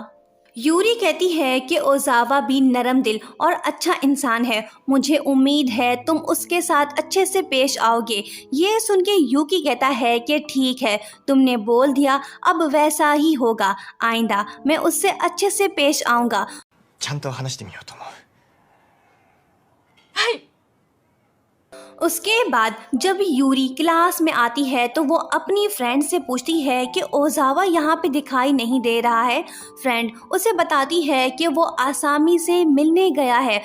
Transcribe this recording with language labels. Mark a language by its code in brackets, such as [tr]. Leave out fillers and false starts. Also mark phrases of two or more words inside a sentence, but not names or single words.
[hi] यूरी कहती है कि ओजावा भी नरम दिल और अच्छा इंसान है, मुझे उम्मीद है तुम उसके साथ अच्छे से पेश आओगे। ये सुन के यूकी कहता है कि ठीक है, तुमने बोल दिया, अब वैसा ही होगा, आइंदा मैं उससे अच्छे से पेश आऊँगा। [ja] ちゃんと話してみようと思う。 [hi] उसके बाद जब यूरी क्लास में आती है तो वो अपनी फ्रेंड से पूछती है कि ओजावा यहाँ पे दिखाई नहीं दे रहा है। फ्रेंड उसे बताती है कि वो आसामी से मिलने गया है।